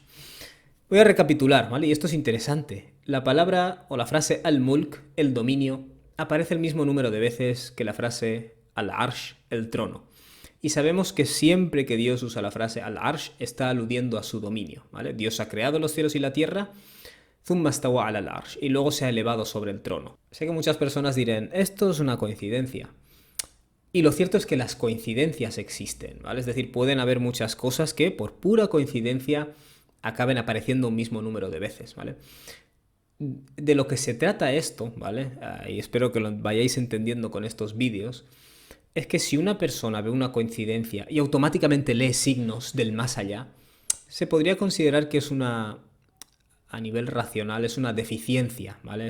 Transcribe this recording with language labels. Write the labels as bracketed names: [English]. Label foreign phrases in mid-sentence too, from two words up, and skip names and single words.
[Spanish] Voy a recapitular, ¿vale? Y esto es interesante. La palabra o la frase al-mulk, el dominio, aparece el mismo número de veces que la frase al-arsh, el trono. Y sabemos que siempre que Dios usa la frase al-arsh está aludiendo a su dominio, ¿vale? Dios ha creado los cielos y la tierra, [Arabic] ثم استوى على العرش, [Spanish] y luego se ha elevado sobre el trono. Sé que muchas personas dirán, esto es una coincidencia. Y lo cierto es que las coincidencias existen, ¿vale? Es decir, pueden haber muchas cosas que por pura coincidencia acaben apareciendo un mismo número de veces, ¿vale? De lo que se trata esto, ¿vale? Y espero que lo vayáis entendiendo con estos vídeos, es que si una persona ve una coincidencia y automáticamente lee signos del más allá, se podría considerar que es una, a nivel racional, es una deficiencia, ¿vale?